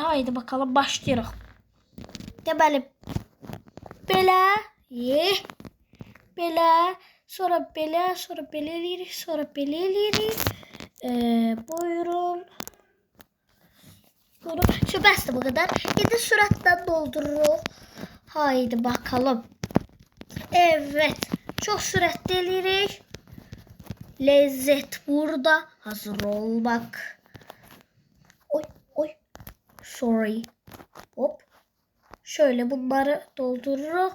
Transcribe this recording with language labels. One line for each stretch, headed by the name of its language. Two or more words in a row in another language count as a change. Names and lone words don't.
Turkish: Haydi bakalım
Azerbaijani: başlayırıq. Deməli belə, belə, sonra belə, sonra belə eləyirik, sonra belə eləyirik.
Turkish: Buyurun. Şu bəsdir bu kadar.
Azerbaijani: İndi sürətlə doldururuq.
Turkish: Haydi bakalım. Evet.
Azerbaijani: Çok sürətli eləyirik.
Turkish: Lezzet burada. Hazır ol bak. Oy. Sorry. Hop. Şöyle bunları doldururuz.